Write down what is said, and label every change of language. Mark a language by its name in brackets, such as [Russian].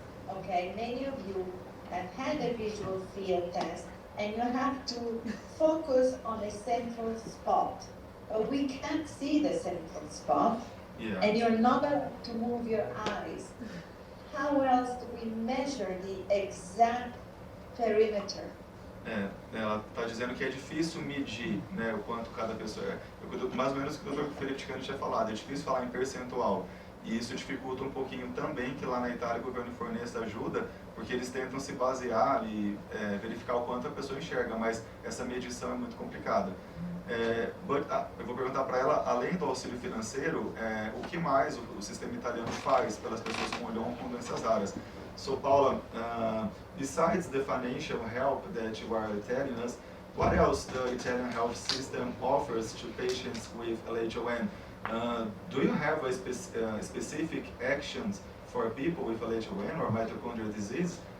[English] Okay, many of you have had a visual field test, and you have to focus on a central spot. But we can't see the central spot, and you're not allowed to move your eyes. How else do we measure the exact perimeter? [Portuguese] Ela está dizendo que é difícil medir, né, o quanto cada pessoa é. Mais ou menos o que o Dr. Felipe Ticano tinha falado, é difícil falar em percentual. E isso dificulta um pouquinho também que lá na Itália o governo forneça ajuda, porque eles tentam se basear e verificar o quanto a pessoa enxerga, mas essa medição é muito complicada. Eu vou perguntar para ela, além do auxílio financeiro, o que mais o sistema italiano faz pelas pessoas com LHON com doenças raras? [English] So Paula, besides the financial help that you are telling us, what else the Italian health system offers to patients with LHON? Do you have a specific actions for people with LHON or mitochondrial disease?